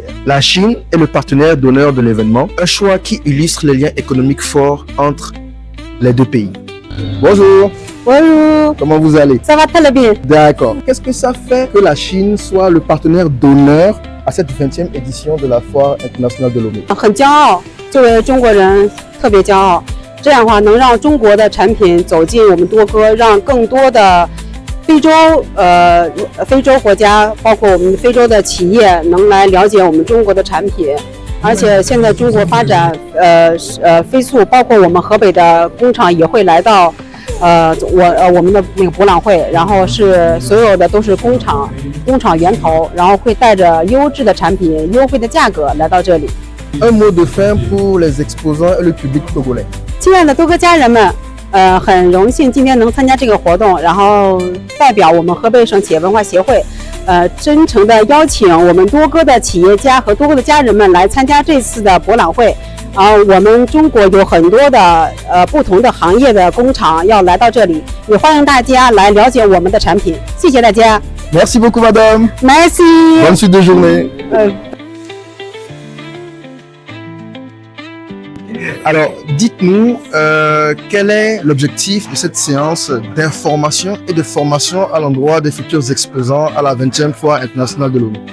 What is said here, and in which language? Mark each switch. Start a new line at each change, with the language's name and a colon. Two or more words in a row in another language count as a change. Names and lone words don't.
French: La Chine est le partenaire d'honneur de l'événement, un choix qui illustre les liens économiques forts entre les deux pays. Bonjour. Bonjour. Comment vous allez? Ça va très bien. D'accord. Qu'est-ce que ça fait que la Chine soit le partenaire d'honneur à cette 20e édition de la Foire internationale de Lomé?
Chinese: 很骄傲，作为中国人特别骄傲。这样的话，能让中国的产品走进我们多哥，让更多的非洲国家，包括我们非洲的企业，能来了解我们中国的产品。而且现在中国发展飞速，包括我们河北的工厂也会来到。我们的那个博览会，然后是所有的都是工厂源头，然后会带着优质的产品、优惠的价格来到这里。
French: Un mot de fin pour les exposants et le public togolais.
Chinese: 亲爱的多哥家人们，很荣幸今天能参加这个活动，然后代表我们河北省企业文化协会，真诚的邀请我们多哥的企业家和多哥的家人们来参加这次的博览会。我们中国有很多的不同的行业的工厂要来到这里，也欢迎大家来了解我们的产品。谢谢大家。
French: Merci beaucoup, madame. Merci. Bonne suite de journée. Alors, dites-nous, quel est l'objectif de cette séance d'information et de formation à l'endroit des futurs exposants à la 20e Foire internationale de Lomé?